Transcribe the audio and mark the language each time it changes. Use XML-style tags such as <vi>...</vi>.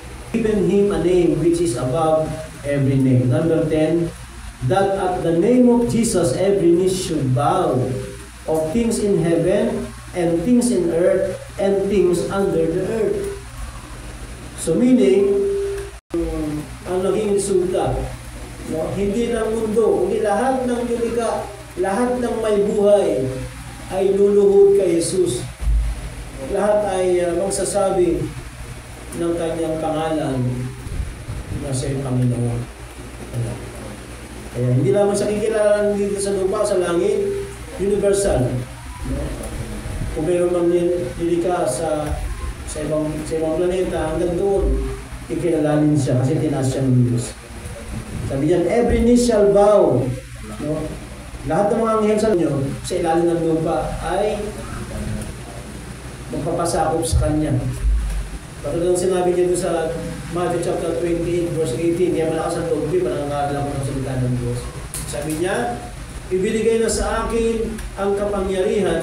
<en>Given Him a name which is above every name. Number 10, that at the name of Jesus every knee should bow, of things in heaven and things in earth and things under the earth.</en> <tl>So meaning, ang naging resulta, hindi ng mundo, hindi lahat ng nilikha, lahat ng may buhay ay luluhod kay Jesus. Lahat ay magsasabi ng kanyang pangalan na siya yung Panginoon. Kaya hindi lamang siya kikilalan dito sa lupa, sa langit, universal. Kung mayroon man nilikha sa ibang planeta, hanggang doon, ikilalanin siya kasi tinaas siya ng Diyos. Sabi diyan,</tl> <en>every knee shall bow.</en> <tl>No? Lahat ng mga anghel sa inyo, sa ilalim ng lupa, ay magpapasakop sa Kanya. Patulad ng sinabi niya doon sa Matthew chapter 28, verse 18, kaya malakas ang loob ko, panangaral ko ng salita ng Diyos. Sabi niya, ibinigay na sa akin ang kapangyarihan.</tl>